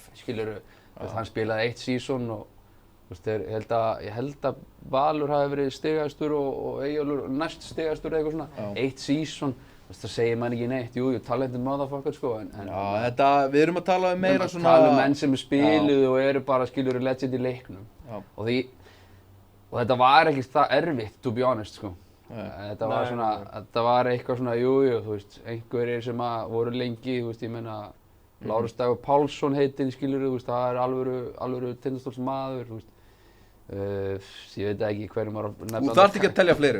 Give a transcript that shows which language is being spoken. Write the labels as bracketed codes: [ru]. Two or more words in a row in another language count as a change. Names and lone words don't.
[is] Skilurðu, hann spilaði 1 season og, þú veist, ég held að Valur hafi verið stigastur og Eyjólfur næst stigastur eða eitthvað svona, 1 season. Það segir mann ekki neitt, jú, [en] talented motherfucker, [is] sko, Já, við erum að tala um meira svona... Tala um menn sem er spiluð og eru bara, skiljur, legend í leiknum. Og þetta var ekki það erfitt, [en] to be honest, [is] sko. Þetta var svona, þetta var eitthvað svona, jú, þú veist, einhverjir sem að voru lengi, þú veist, ég meina, Lárus Dagur Pálsson heitinn, skilurðu, þú veist, það er alvöru Tindastóls maður, þú veist. Ég veit ekki hverjum var að nefna. Þú þarft ekki að telja fleiri.